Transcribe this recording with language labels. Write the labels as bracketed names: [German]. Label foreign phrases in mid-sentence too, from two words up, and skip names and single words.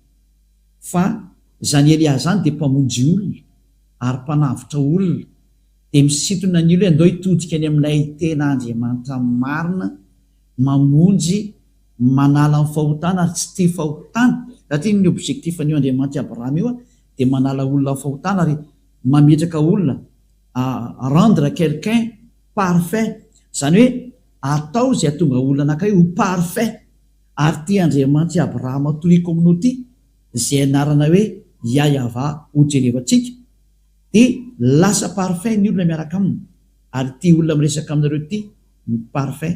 [Malagasy] fa zany Elia zany dia mpamonjy olona ary mpanavitra olona dia misintona ny olo hoe andao hitodika any amin'ilay tena Andriamanitra marina, mamonjy, manala ny fahotana ary tsy tia fahotana, satria ny objectif an'io Andriamanitra Abraham io dia manala olona fahotana ary mametraka olona [French] rendre quelqu'un parfait, [Malagasy] zany hoe atao izay atonga olona anankiray ho parfait. Ary tia Andriamanitra Abraham toy communauté izay anarana hoe Yahva ho jerevantsika, dia lasa parfait ny olona miaraka aminy, ary tia olona miresaka aminareo ty ny parfait.